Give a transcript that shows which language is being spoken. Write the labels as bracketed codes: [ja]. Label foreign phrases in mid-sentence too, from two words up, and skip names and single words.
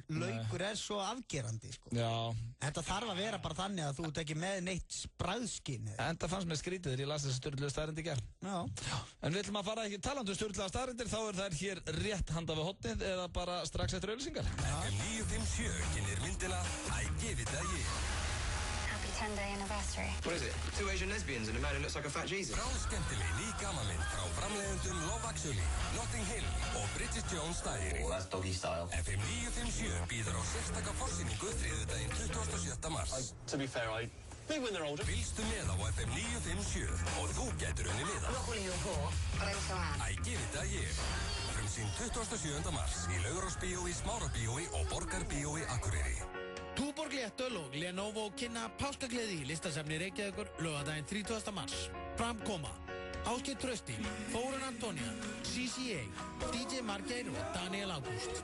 [is] Laukur er svo afgerandi, sko. Já. Þetta þarf að vera bara þannig að þú ert ekki með neitt bragðskyn. En það fannst mér skrítið þegar ég las þessi sturluðu staðrendi í gær. Já. En við ætlum að fara ekki talandi um sturluðu staðrendir, þá er þær hér rétt handa við hotnið eða bara strax eftir auglýsingar. FM 957 kynir myndina I Give It A Year. [en] 10-day anniversary. What is it? 2 Asian lesbians and a man who looks like a fat Jesus? [is] Bráðskemmtileg ný gamanmynd frá framleiðendum Love Actually, Notting Hill og Bridget Jones Diary. [en] Oh, that's doggy style. [is] FM 957 býður á sérstaka forsýningu þriðjudaginn 27. mars. [en] To be fair, maybe when they're older. [is] Fylgstu með á FM 957 og þú getur unni miða. [en] I'm not calling you a whore, but I also am. [is] I Give It A Year. Frumsýnd 27. mars í Laugarásbíói, Smárabíói og Borgarbíói Akureyri. Túborg Léttöl og Lenovo kynna páskagleði í listasafni Reykjavíkur laugardaginn 30. mars. Fram koma Ásgeir Trausti, Þórunn Antonía, CCA, DJ Margeir og Daniel Ágúst.